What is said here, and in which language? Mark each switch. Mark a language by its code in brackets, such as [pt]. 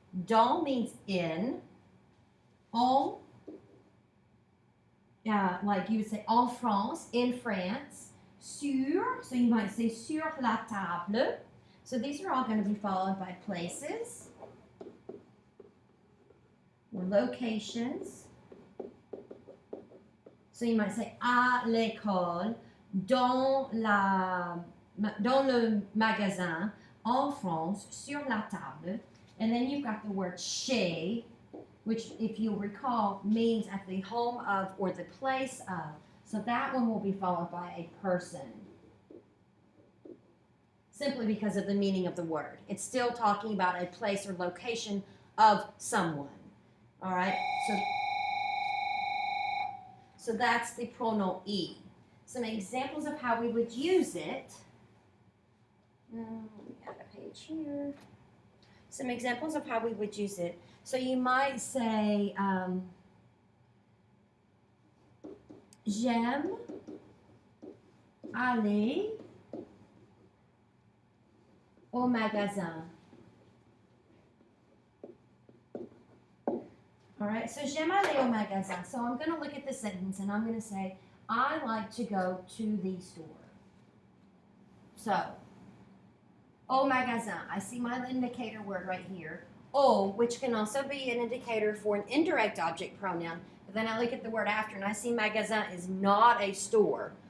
[en] Don means in. En, like you would say [fr] en France, [en] in France. Sur, so you might say [fr] sur la table. [en] So these are all going to be followed by places or locations. So you might say [fr] à l'école, dans le magasin, en France, sur la table. [en] And then you've got the word chez, which, if you'll recall, means at the home of or the place of. So that one will be followed by a person, simply because of the meaning of the word. It's still talking about a place or location of someone. All right, so that's the pronoun I. Some examples of how we would use it. Let me add a page here. Some examples of how we would use it. So you might say, [fr] j'aime aller au magasin. [en] All right, so [fr] j'aime aller au magasin. [en] So I'm going to look at the sentence and I'm going to say, I like to go to the store. So, [fr] au magasin. [en] I see my indicator word right here. Au, which can also be an indicator for an indirect object pronoun. But then I look at the word after and I see magasin is not a store.